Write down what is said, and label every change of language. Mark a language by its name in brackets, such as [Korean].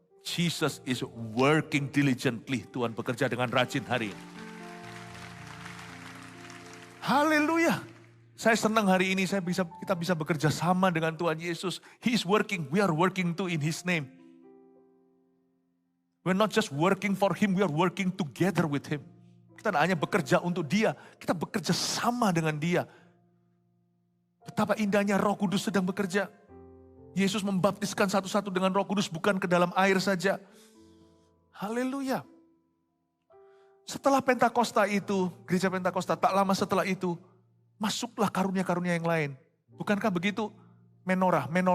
[English] Jesus is working diligently. [Indonesian] Tuhan bekerja dengan rajin hari ini. Haleluya. Saya senang hari ini kita bisa bekerja sama dengan Tuhan Yesus. [English] He is working, we are working too in His name. We're not just working for Him, we are working together with Him. [Indonesian] Kita tidak hanya bekerja untuk Dia, kita bekerja sama dengan Dia. Betapa indahnya Roh Kudus sedang bekerja. Yesus membaptiskan satu-satu dengan Roh Kudus bukan ke dalam air saja. Haleluya. Setelah Pentakosta itu, gereja Pentakosta tak lama setelah itu, masuklah karunia-karunia yang lain. Bukankah begitu? Menorah.